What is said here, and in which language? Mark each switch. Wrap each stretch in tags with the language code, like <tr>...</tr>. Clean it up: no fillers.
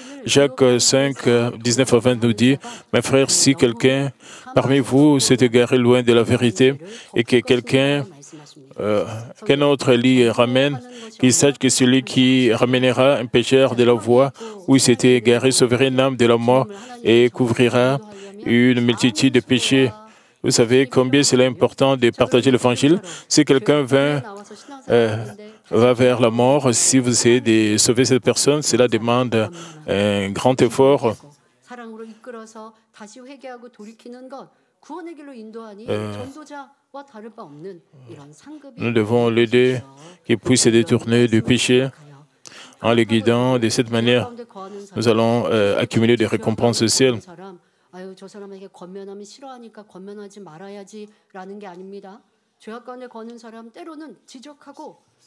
<fr>Jacques 5, 19 à 20 nous dit, « Mes frères, si quelqu'un parmi vous s'est égaré loin de la vérité et que qu'un autre l'y ramène, qu'il sache que celui qui ramènera un pécheur de la voie où il s'était égaré sauverait une âme de la mort et couvrira une multitude de péchés. Vous savez combien c'est important de partager l'évangile. Si quelqu'un va vers la mort, si vous essayez de sauver cette personne, cela demande un grand effort.</fr> <ko>사랑으로 이끌어서 다시 회개하고 돌이키는 것, 구원의 길로 인도하니 전도자와 다를 바 없는 이런 상급이</ko> <fr>Nous devons l'aider qu'il puisse se détourner du péché. En le guidant de cette manière, nous allons accumuler des récompenses au ciel.</fr> <ko>아유, 저 사람에게 권면하면 싫어하니까 권면하지 말아야지라는 게 아닙니다. 죄악 가운데 거는 사람 때로는 지적하고</ko>